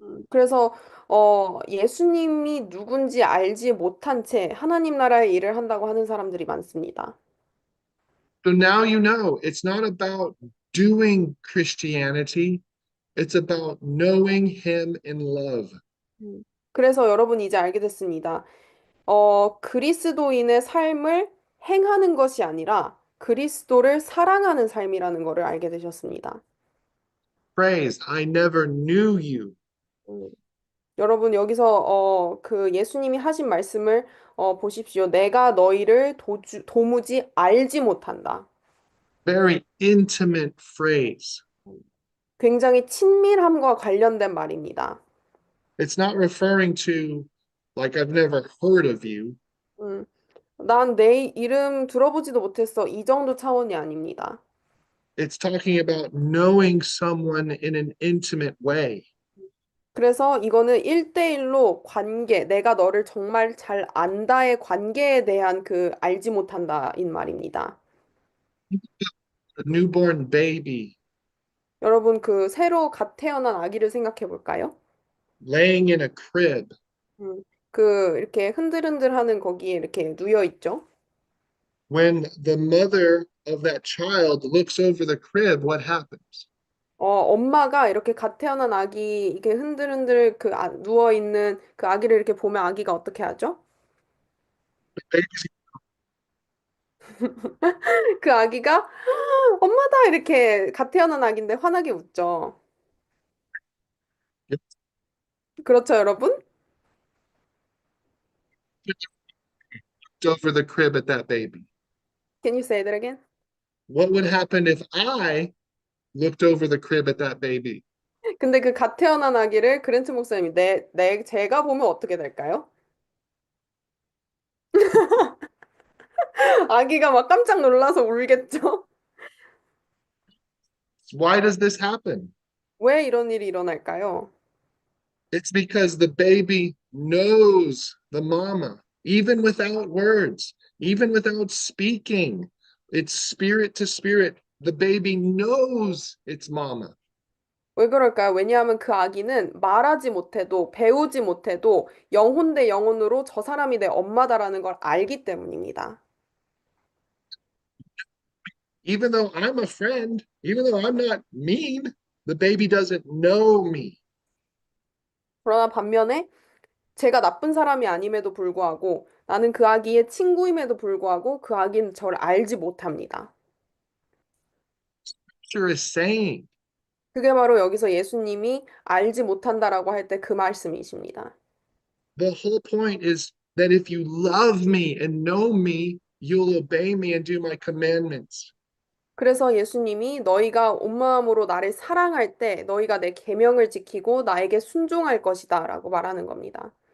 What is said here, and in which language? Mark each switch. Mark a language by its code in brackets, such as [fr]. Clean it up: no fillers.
[ko] 그래서 예수님이 누군지 알지 못한 채 하나님 나라의 일을 한다고 하는 사람들이 많습니다. [en] So now you know it's not about doing Christianity, it's about knowing him in love. [ko] 그래서 여러분이 이제 알게 됐습니다. 그리스도인의 삶을 행하는 것이 아니라 그리스도를 사랑하는 삶이라는 것을 알게 되셨습니다. [en] Phrase, I never knew you. [ko] 음, 여러분 여기서 그 예수님이 하신 말씀을 보십시오. 내가 너희를 도무지 알지 못한다. [en] Very intimate phrase. [ko] 굉장히 친밀함과 관련된 말입니다. [en] It's not referring to, like, I've never heard of you. [ko] 음, 난 내 이름 들어보지도 못했어. 이 정도 차원이 아닙니다. [en] It's talking about knowing someone in an intimate way. [ko] 그래서 이거는 1대1로 관계, 내가 너를 정말 잘 안다의 관계에 대한 그 알지 못한다인 말입니다. [en] A newborn baby [ko] 여러분 그 새로 갓 태어난 아기를 생각해 볼까요? [en] laying in a crib. [ko] 그 이렇게 흔들흔들 하는 거기에 이렇게 누워 있죠. [en] When the mother of that child looks over the crib, what happens? [ko] 엄마가 이렇게 갓 태어난 아기 이렇게 흔들흔들 누워 있는 그 아기를 이렇게 보면 아기가 어떻게 하죠? 그 아기가 엄마다 이렇게 갓 태어난 아기인데 환하게 웃죠. 그렇죠, 여러분? [en] Over the crib at that baby. Can you say that again? What would happen if I looked over the crib at that baby? [ko] 근데 그 갓 태어난 아기를 그랜트 목사님이 제가 보면 어떻게 될까요? 아기가 막 깜짝 놀라서 울겠죠? [en] Why does this happen? [ko] 왜 이런 일이 일어날까요? [en] It's because the baby knows the mama, even without words, even without speaking. It's spirit to spirit. The baby knows its mama. [ko] 왜 그럴까요? 왜냐하면 그 아기는 말하지 못해도 배우지 못해도 영혼 대 영혼으로 저 사람이 내 엄마다라는 걸 알기 때문입니다. [en] Even though I'm a friend, even though I'm not mean, the baby doesn't know me. [ko] 그러나 반면에 제가 나쁜 사람이 아님에도 불구하고 나는 그 아기의 친구임에도 불구하고 그 아기는 저를 알지 못합니다. [en] Scripture is saying [ko] 그게 바로 여기서 예수님이 알지 못한다라고 할 때 그 말씀이십니다. [en] the whole point is that if you love me and know me, you'll obey me and do my commandments. [ko] 그래서 예수님이 너희가 온 마음으로 나를 사랑할 때 너희가 내 계명을 지키고 나에게 순종할 것이다라고 말하는 겁니다.